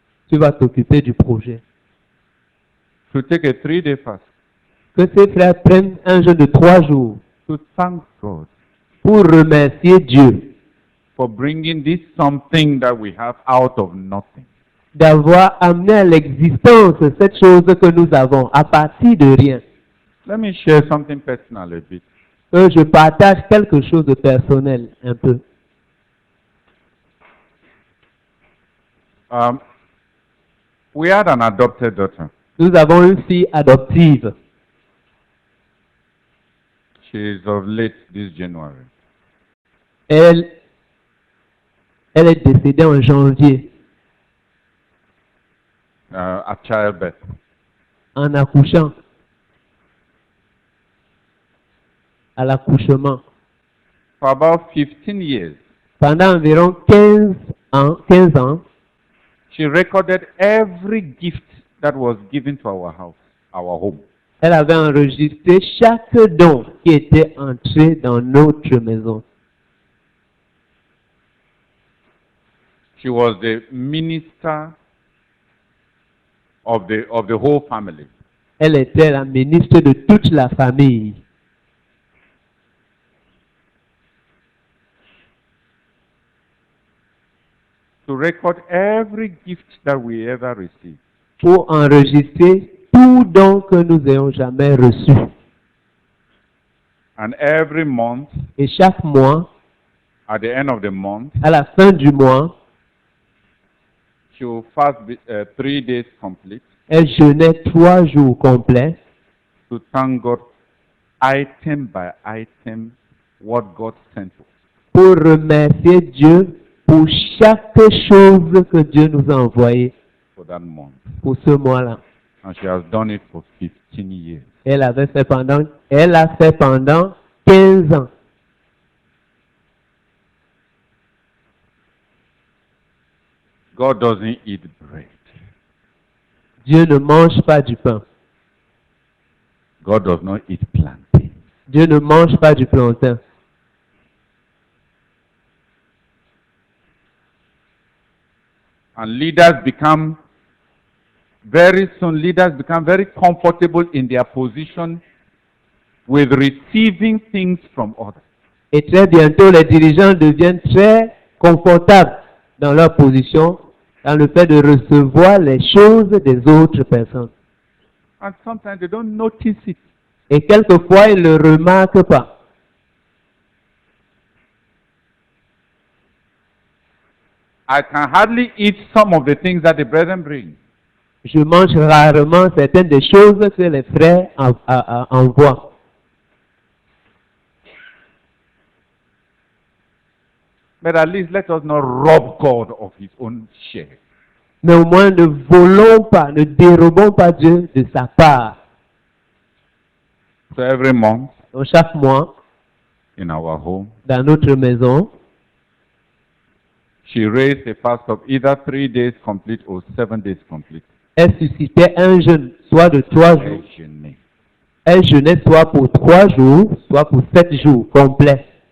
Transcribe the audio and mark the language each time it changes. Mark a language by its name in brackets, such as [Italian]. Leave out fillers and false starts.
[French] Tu vas t'occuper du projet. [English] To take a 3-day fast. [French] Que ces frères prennent un jeûne de 3 jours [English] To thank God [French] pour remercier Dieu [English] for bringing this something that we have out of nothing. [French] d'avoir amené à l'existence cette chose que nous avons à partir de rien. [English] Let me share something personal a bit. [French] Que je partage quelque chose de personnel un peu. [English] We had an adopted daughter. [French] Nous avons une fille adoptive. [English] She is of late this January. [French] Elle est décédée en janvier [English] At childbirth. [French] en accouchant. À l'accouchement. [English] For about 15 years, [French] Pendant environ 15 ans, [English] she recorded every gift that was given to our house, our home. [French] elle avait enregistré chaque don qui était entré dans notre maison. [English] She was the minister of the whole family. [French] Elle était la ministre de toute la famille. [English] To record every gift that we ever received. [French] Pour enregistrer tout don que nous ayons jamais reçu. [English] And every month, [French] Et chaque mois, [English] at the end of the month, [French] à la fin du mois, [English] she will fast 3 days complete [French] elle jeûnait 3 jours complets [English] to thank God item by item what God sent us. [French] pour remercier Dieu pour chaque chose que Dieu nous a envoyée [English] For that month. [French] pour ce mois-là. [English] And she has done it for 15 years. [French] Elle a fait pendant 15 ans. [English] God doesn't eat bread. [French] Dieu ne mange pas du pain. [English] God does not eat plantain. [French] Dieu ne mange pas du plantain. [English] And leaders become very comfortable in their position with receiving things from others. [French] Et très bientôt, les dirigeants deviennent très confortables dans leur position, dans le fait de recevoir les choses des autres personnes. [English] And sometimes they don't notice it. [French] Et quelquefois, ils ne le remarquent pas. [English] I can hardly eat some of the things that the brethren bring. [French] Je mange rarement certaines des choses que les frères envoient. [English] But at least let us not rob God of his own share. [French] Mais au moins, ne volons pas, ne dérobons pas Dieu de sa part. [English] So every month [French] Donc, chaque mois, [English] in our home, [French] dans notre maison, [English] she raised a fast of either 3 days complete or 7 days complete. [French] elle suscitait un jeûne, soit de 3 jours. Elle jeûnait soit pour 3 jours, soit pour 7 jours complets.